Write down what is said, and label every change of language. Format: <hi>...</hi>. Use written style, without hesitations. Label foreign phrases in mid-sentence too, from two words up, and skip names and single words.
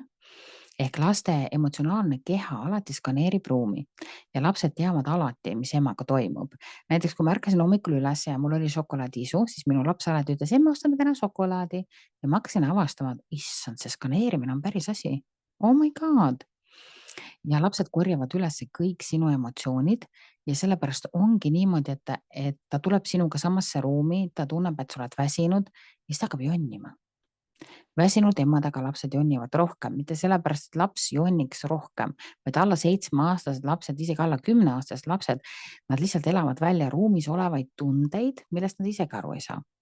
<et>Ehk laste emotsionaalne keha alati skaneerib ruumi ja lapsed teavad alati, mis emaga toimub. Näiteks kui ma ärkasin hommikul üles ja mul oli šokolaadiisu, siis minu laps alati ütles, emme, ostame täna šokolaadi. Ja ma hakkasin avastama, et issand, see skaneerimine on päris asi.</et> <en>Oh my god.</en> <et>Ja lapsed korjavad üles kõik sinu emotsioonid ja sellepärast ongi niimoodi, et ta tuleb sinuga samasse ruumi, ta tunneb, et sa oled väsinud ja siis ta hakkab jonnima. Väsinud emadega lapsed jonnivad rohkem, mitte sellepärast, et laps jonniks rohkem, vaid alla 7-aastased lapsed, isegi alla 10-aastased lapsed, nad lihtsalt elavad välja ruumis olevaid tundeid, millest nad isegi aru ei saa.</et>